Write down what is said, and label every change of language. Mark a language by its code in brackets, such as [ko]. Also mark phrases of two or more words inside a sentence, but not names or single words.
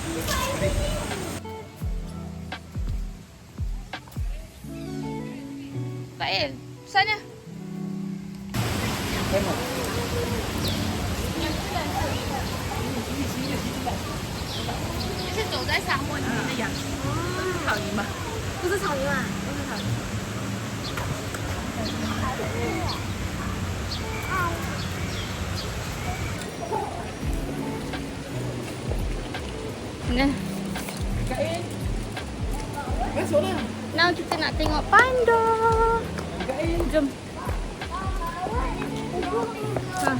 [ms] Kak El, sana. Tengok. [zh] Ini 走在沙漠里面的羊，都是草原吧？不是草原啊，都是草原。Nah. [ms] Masuklah. Now kita nak tengok panda. Jom. Ha.